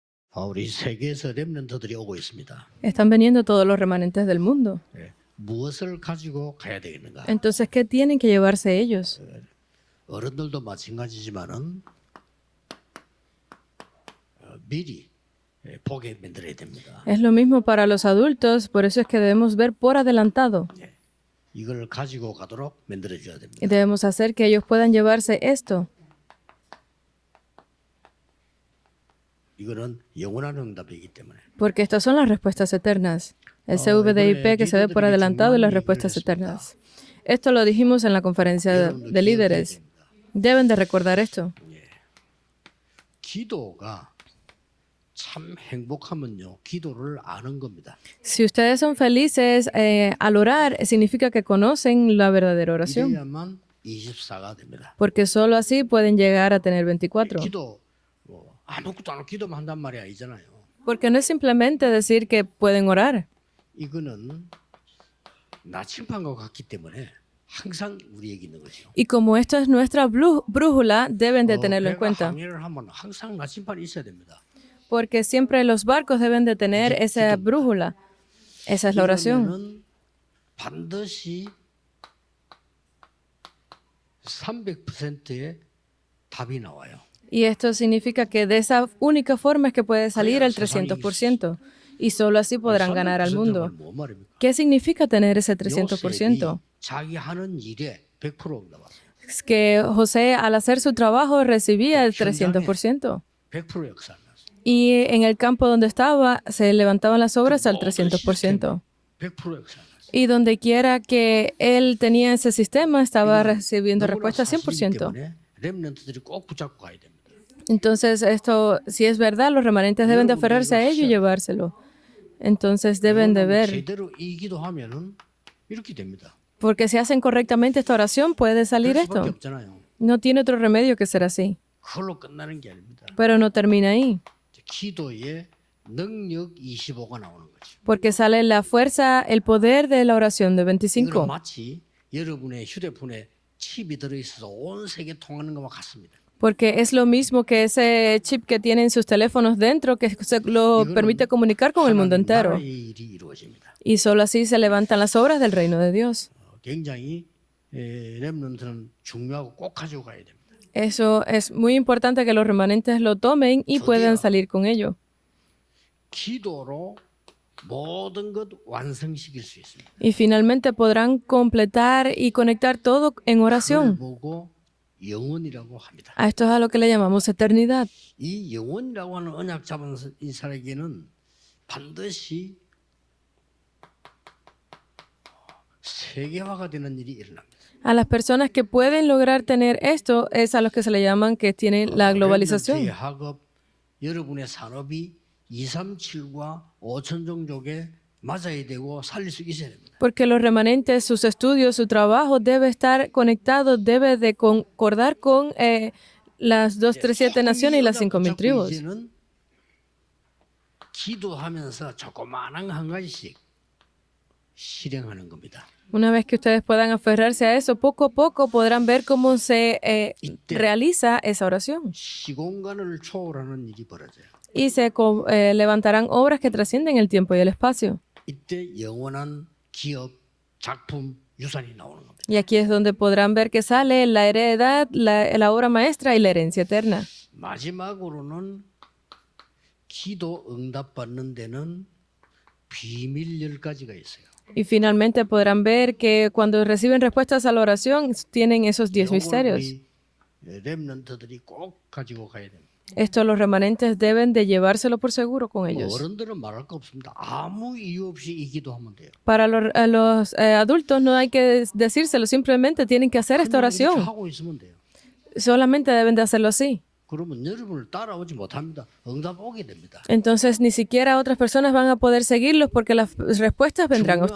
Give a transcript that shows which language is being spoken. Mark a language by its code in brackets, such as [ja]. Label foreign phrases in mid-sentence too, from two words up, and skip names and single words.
[ko] 우리 세계에서 렘넌트들이 오고 있습니다. [es] Están viniendo todos los remanentes del mundo. [ko] 예, 무엇을 가지고 가야 되겠는가? [es] Entonces, ¿qué tienen que llevarse ellos? [ko] 어른들도 마찬가지지만은 미리 보게 만들어야 됩니다. [es] Es lo mismo para los adultos, por eso es que debemos ver por adelantado [ko] 예, 이걸 가지고 가도록 만들어 줘야 [es] y [ko] 됩니다. [es] debemos hacer que ellos puedan llevarse esto, [ko] 이거는 영원한 응답이기 때문에. [es] porque estas son las respuestas eternas. El CVDIP que se ve por adelantado y las respuestas eternas. Esto lo dijimos en la conferencia de líderes. Deben de recordar esto. [ko] 기도가 참 행복하면요, 기도를 아는 겁니다. [es] Si ustedes son felices al orar, significa que conocen la verdadera oración, [ko] 이래야만 24가 됩니다. [es] porque solo así pueden llegar a tener 24. [ko] 기도 아무것도 안 하고 기도만 한단 말이 아니잖아요. [es] Porque no es simplemente decir que pueden orar. [ko] 이거는 나침반과 같기 때문에 항상 우리에게 있는 거죠. [es] Y como esto es nuestra brújula, deben de tenerlo en [ko] 배가 [es] cuenta. [ko] 항해를 하면 항상 나침반이 있어야 됩니다. [es] Porque siempre los barcos deben de tener esa brújula. Esa es la oración. [ko] 이러면은 반드시 300%의 답이 나와요. [es] Y esto significa que de esa única forma es que puede salir el 300%. Y solo así podrán ganar al mundo. [ko] 뭐 말입니까? [es] ¿Qué significa tener ese [ko] 요셉이 [es] 300%? [ko] 자기 하는 일에 100% 응답하세요. [es] Es que José al hacer su trabajo recibía el 300%. [ko] 100% 역사하면서 [es] Y en el campo donde estaba se levantaban las obras al 300%. [ko] 100% 역사하면서 [es] Y donde quiera que él tenía ese sistema estaba recibiendo respuesta 100%. [ko] 때문에 렘넌트들이 꼭 붙잡고 가야 됩니다. [es] Entonces esto, si es verdad, los remanentes deben de aferrarse a ello y llevárselo. Entonces deben de ver, [ko] 제대로 이 기도하면은 이렇게 됩니다. [es] porque si hacen correctamente esta oración puede salir [ko] 그럴 수밖에 [es] esto. [ko] 없잖아요. [es] No tiene otro remedio que ser así. [ko] 그걸로 끝나는 게 아닙니다. [es] Pero no termina ahí, [ko] 기도의 능력 25가 나오는 거죠. [es] porque sale la fuerza, el poder de la oración de [ko] 이거는 [es] 25. [ko] 마치 여러분의 휴대폰에 칩이 들어있어서 온 세계 통하는 것과 같습니다. [es] Porque es lo mismo que ese chip que tienen sus teléfonos dentro, que se lo permite comunicar con el mundo [ko] 하나님 [es] entero. [ko] 나라의 일이 이루어집니다. [es] Y solo así se levantan las obras del reino de Dios. [ko] 굉장히 렘넌트는 중요하고 꼭 가지고 가야 됩니다. [es] Eso es muy importante que los remanentes lo tomen y puedan salir con ello. [ko] 기도로 모든 것 완성시킬 수 있습니다. [es] Y finalmente podrán completar y conectar todo en [ko] 그걸 [es] oración. [ko] 보고 영원이라고 합니다. [es] A esto es a lo que le llamamos eternidad. [ko] 이 영원이라고 하는 언약 잡은 인사에게는 반드시 세계화가 되는 일이 일어납니다. [es] A las personas que pueden lograr tener esto es a los que se le llaman que tienen la globalización. [ko] 학업, 여러분의 산업이 237과 5천 종족에 맞아야 되고 살릴 수 있어야 됩니다. [es] Porque los remanentes, sus estudios, su trabajo debe estar conectado, debe de concordar con las 237 naciones y las 5,000 tribus. [ko] 이제는 기도하면서 조그마한 한 가지씩 실행하는 겁니다. [es] Una vez que ustedes puedan aferrarse a eso, poco a poco podrán ver cómo se realiza esa oración. [ko] 시공간을 초월하는 일이 벌어져요. [es] Y se levantarán obras que trascienden el tiempo y el espacio. [ko] 이때 영원한 기업, 작품, 유산이 나오는 겁니다. [es] Y aquí es donde podrán ver que sale la heredad, la obra maestra y la herencia eterna. [ko] 마지막으로는 기도 응답받는 데는 비밀 10가지가 있어요. [es] Y finalmente podrán ver que cuando reciben respuestas a la oración tienen esos 10 misterios. [ko] 우리 렘넌트들이 꼭 가지고 가야 됩니다. [es] Esto los remanentes deben de llevárselo por seguro con ellos. [ko] 어른들은 말할 거 없습니다. 아무 이유 없이 이 기도하면 돼요. [es] Para los adultos no hay que decírselo, simplemente tienen que hacer esta [ko] 그냥 이렇게 [es] oración. [ko] 하고 있으면 돼요. [es] Solamente deben de hacerlo así. [ko] 그러면 여러분을 따라오지 못합니다. 응답 오게 됩니다. [es] Entonces ni siquiera otras personas van a poder seguirlos porque las respuestas vendrán a